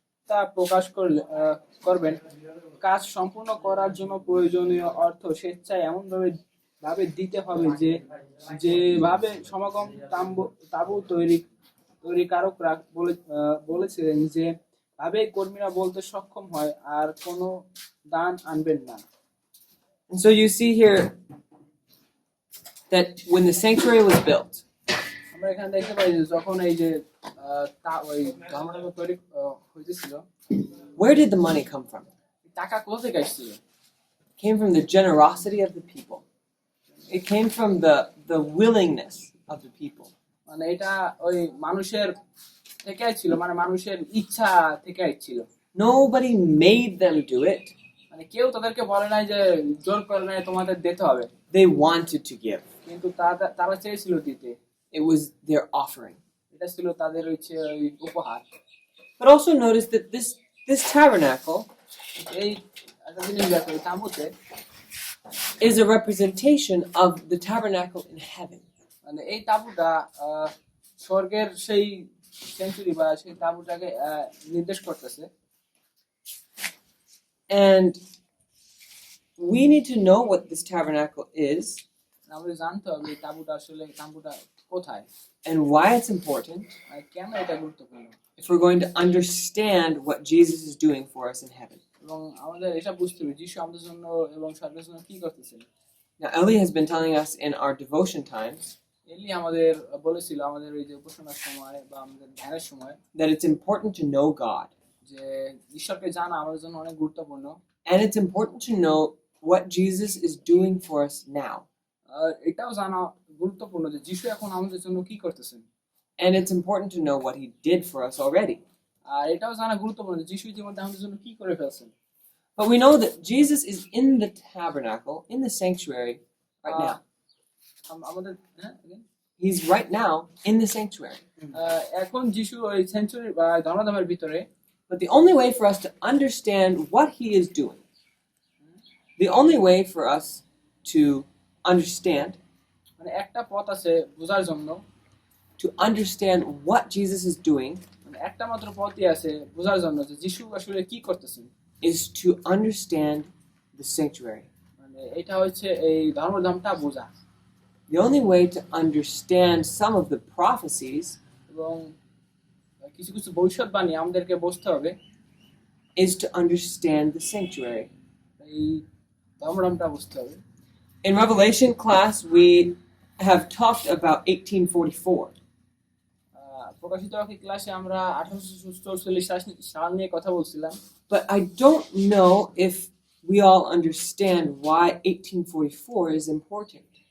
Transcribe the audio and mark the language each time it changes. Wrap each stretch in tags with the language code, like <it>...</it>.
<bn>আত্মা প্রকাশ করবেন। কাজ সম্পূর্ণ করার জন্য প্রয়োজনীয় অর্থ স্বেচ্ছায় ভাবে দিতে হবে যেভাবে সমাগম তাঁবু তৈরিকারকরা বলেছিলেন যে ভাবে কর্মীরা বলতে সক্ষম হয় আর কোনো দান আনবেন না।</bn> <en>And so you see here that when the sanctuary was built,</en> <bn>আমরা এখানে দেখতে পাই যে যখন এই যে ওই ধর্মটাকে তৈরি হইতেছিল,</bn> <en>where did the money come from?</en> <bn>টাকা কোথা থেকে আসছিল?</bn> <en>It came from the generosity of the people. It came from the willingness of the people.</en> <bn>মানে এটা ওই মানুষের থেকে ছিল, মানে মানুষের ইচ্ছা থেকে ছিল।</bn> <en>Nobody made them do it.</en> <bn>মানে কেউ তাদেরকে বলে নাই যে জোর করে নাই তোমাদের দিতে হবে।</bn> <en>They wanted to give.</en> <bn>কিন্তু তারা চেয়েছিল দিতে।</bn> <en>It was their offering.</en> <bn>এটা ছিল তাদের হচ্ছে ওই উপহার।</bn> <en>But also notice that this tabernacle</en> <bn>এই একটা জিনিস দেখো, এই তাঁবুতে</bn> <en>is a representation of the tabernacle in heaven.</en> <bn>মানে এই তাঁবুটা স্বর্গের সেই সেঞ্চুরি বা সেই তাঁবুটাকে নির্দেশ করতেছে।</bn> <en>And we need to know what this tabernacle is</en> <bn>আমাদের জানতে হবে এই তাঁবুটা আসলে কোথায়</bn> <en>and why it's important</en> <bn>আর কেন এটা গুরুত্বপূর্ণ,</bn> <en>if we're going to understand what Jesus is doing for us in heaven.</en> <bn>এবং আমাদের এটা বুঝতে হবে যিশু আমাদের জন্য এবং স্বর্গের জন্য কি করতেছেন।</bn> <en>Now, Ellie has been telling us in our devotion times</en> <bn>এলি আমাদের বলেছিল আমাদের এই যে উপাসনার সময় বা আমাদের ধ্যানের সময়</bn> <en>that it's important to know God.</en> <bn>যে ঈশ্বরকে জানা আমাদের জন্য অনেক গুরুত্বপূর্ণ।</bn> <en>And it's important to know what Jesus is doing for us now.</en> <bn>এটাও জানা গুরুত্বপূর্ণ যে যিশু এখন আমাদের জন্য কি করতেছেন।</bn> <en>And it's important to know what he did for us already.</en> <bn>আর এটাও জানা গুরুত্বপূর্ণ যে যিশু ইতিমধ্যে আমাদের জন্য কি করে ফেলছেন।</bn> <en>But we know that Jesus is in the tabernacle, in the sanctuary right now.</en> <bn>আমাদের</bn> <en>He's right now in the sanctuary.</en> <bn>এখন যিশু ওই সেঞ্চুরি বা ধর্মধামের ভিতরে।</bn> <en>But the only way for us to understand what he is doing, the only way for us to understand,</en> <bn>মানে একটা পথ আছে বোঝার জন্য,</bn> <en>to understand what Jesus is doing,</en> <bn>মানে একটা মাত্র পথই আছে বোঝার জন্য যে যিশু আসলে কি করতেছেন,</bn> <en>is to understand the sanctuary.</en> <bn>মানে এটা হচ্ছে এই ধর্মধামটা বোঝা।</bn> <en>The only way to understand some of the prophecies</en> <bn>এবং কিছু কিছু ভবিষ্যৎবাণী আমাদেরকে বুঝতে হবে</bn> <en>is to understand the sanctuary.</en> <bn>এই ধর্মধামটা বুঝতে হবে।</bn> <en>In Revelation class, we have talked about 1844.</en> <bn>প্রকাশিত বাক্য ক্লাসে আমরা 1844 সাল নিয়ে কথা বলছিলাম।</bn> <en>But I don't know if we all understand why 1844 is important.</en>